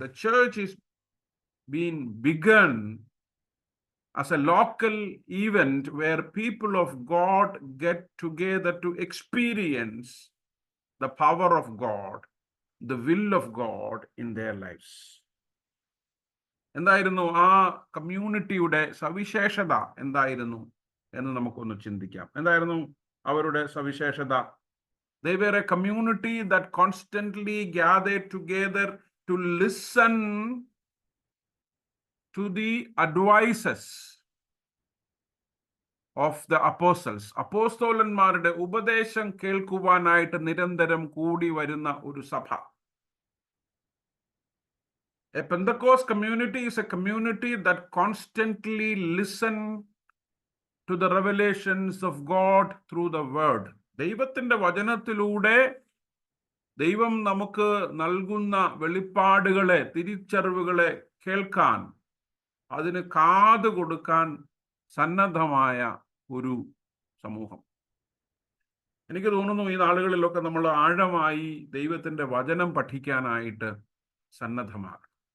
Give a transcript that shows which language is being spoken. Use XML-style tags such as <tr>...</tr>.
<en>The church is being begun as a local event where people of God get together to experience the power of God, the will of God in their lives.</en> <ml>എന്തായിരുന്നു ആ കമ്മ്യൂണിറ്റിയുടെ സവിശേഷത എന്തായിരുന്നു എന്ന് നമുക്കൊന്ന് ചിന്തിക്കാം. എന്തായിരുന്നു അവരുടെ സവിശേഷത?</ml> <en>They were a community that constantly gathered together to listen to the advices of the apostles.</en> <ml>അപ്പോസ്തലന്മാരുടെ ഉപദേശം കേൾക്കുവാനായിട്ട് നിരന്തരം കൂടി വരുന്ന ഒരു സഭ.</ml> <en>A Pentecost community is a community that constantly listen to the revelations of God through the word.</en> <ml>ദൈവത്തിന്റെ വചനത്തിലൂടെ ദൈവം നമുക്ക് നൽകുന്ന വെളിപ്പാടുകളെ, തിരിച്ചറിവുകളെ കേൾക്കാൻ, അതിന് കാത് കൊടുക്കാൻ സന്നദ്ധമായ ഒരു സമൂഹം. എനിക്ക് തോന്നുന്നു ഈ നാളുകളിലൊക്കെ നമ്മൾ ആഴമായി ദൈവത്തിന്റെ വചനം പഠിക്കാനായിട്ട് സന്നദ്ധമാകണം.</ml>